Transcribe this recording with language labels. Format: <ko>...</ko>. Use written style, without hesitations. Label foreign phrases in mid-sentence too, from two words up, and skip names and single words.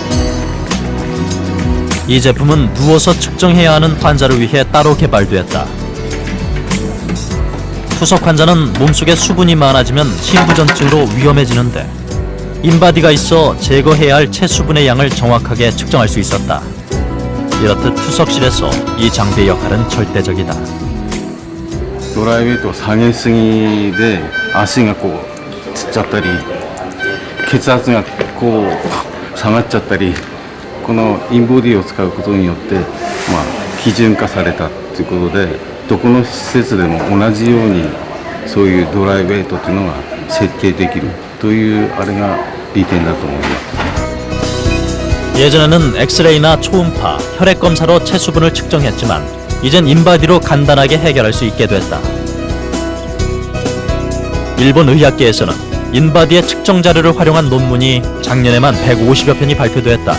<ko>이 제품은 누워서 측정해야 하는 환자를 위해 따로 개발되었다. 투석 환자는 몸속에 수분이 많아지면 심부전증으로 위험해지는데 인바디가 있어 제거해야 할 체수분의 양을 정확하게 측정할 수 있었다. 이렇듯 투석실에서 이 장비의 역할은 절대적이다.</ko> <ja>ドライウェイトを下げすぎで足がこうつっちゃったり血圧がこう下がっちゃったり、このインボディを使うことによって基準化されたということで、どこの施設でも同じようにそういうドライブヘッドっていうのが設定できるというあれが利点だと思います。</ja> <ko>예전에는 엑스레이나 초음파, 혈액 검사로 체수분을 측정했지만 이젠 인바디로 간단하게 해결할 수 있게 됐다. 일본 의학계에서는 인바디의 측정 자료를 활용한 논문이 작년에만 150여 편이 발표됐다.</ko>